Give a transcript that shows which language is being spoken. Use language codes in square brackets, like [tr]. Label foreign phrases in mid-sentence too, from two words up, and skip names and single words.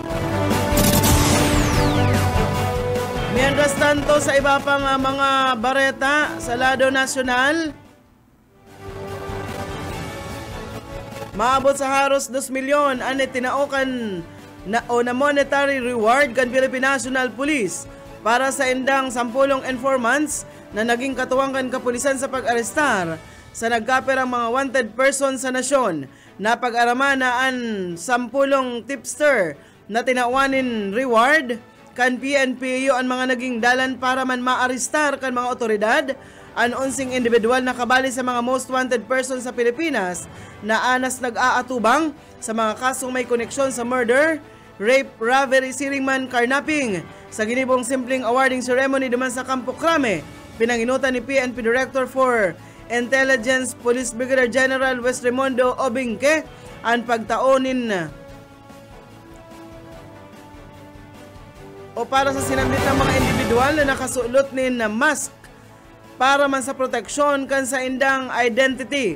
[es] Mientras tanto, [bik] sa iba pang mga bareta sa lado nasyonal, maabot sa haros 2 milyon ang itinaukan na [en] monetary reward [bik] kan Philippine National Police para sa indang 10 informants na naging katuwang kan kapulisan sa pag-arestar sa nagkaperang mga [en] wanted person [bik] sa nasyon. Napag-arama na ang 10 tipster na tinawanin reward kan PNPU ang mga naging dalan para man maarestar kan mga otoridad ang 11 individual na kabali sa mga [en] most wanted person [bik] sa Pilipinas na anas nag-aatubang sa mga kasong may koneksyon sa murder, rape, robbery, siringman, carnapping. Sa ginibong simpleng [en] awarding ceremony [bik] duman sa Campo Crame, pinanginutan ni PNP Director for Intelligence Police Brigadier General West Raimundo Obingke ang pagtaonin o para sa sinambit ng mga individual na nakasulot nin na mask para man sa proteksyon kan sa indang identity.